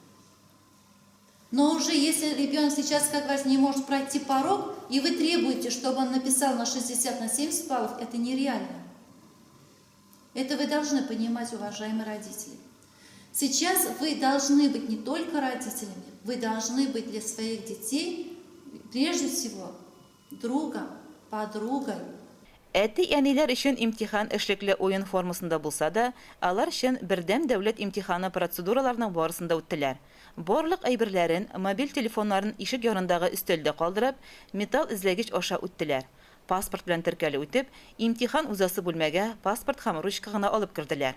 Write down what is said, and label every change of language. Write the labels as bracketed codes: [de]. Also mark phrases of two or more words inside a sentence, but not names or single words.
[ru] Но уже если ребенок сейчас, как раз, не может пройти порог, и вы требуете, чтобы он написал на 60, на 70 баллов, это нереально. Это вы должны понимать, уважаемые родители. Сейчас вы должны быть не только родителями, вы должны быть для своих детей, прежде всего, другом, подругой. [tt] Әти-әниләр өчен имтихан эшлекле уен формасында булса да, алар өчен бердәм дәүләт имтиханы процедураларының барысында үттеләр. Барлык әйберләрен, мобиль телефоннарын ишек янындагы өстәлдә калдырып, металл эзләгеч аша үттеләр. Паспорт белән теркәле үтеп, имтихан узасы бүлмәгә паспорт һәм ручка гына алып керделәр.